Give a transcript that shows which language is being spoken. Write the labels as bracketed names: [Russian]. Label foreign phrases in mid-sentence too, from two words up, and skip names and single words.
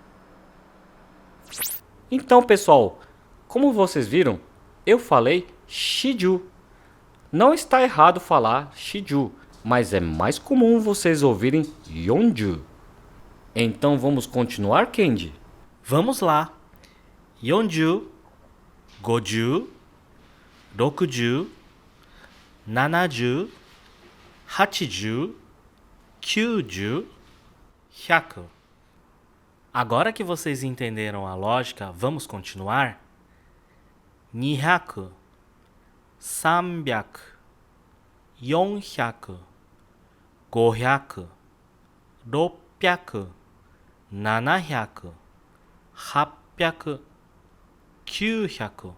[Portuguese] Então, pessoal, como vocês viram, eu falei shiju. Não está errado falar shiju, mas é mais comum vocês ouvirem yonju. Então vamos continuar, Kenji? Vamos lá. [Japanese] 四十、五十、六十、七十、八十、九十、百. [Portuguese] Agora que vocês entenderam a lógica, vamos continuar? [Japanese] Nihyaku, 300, 400, 500, 600, 700, 800, 900.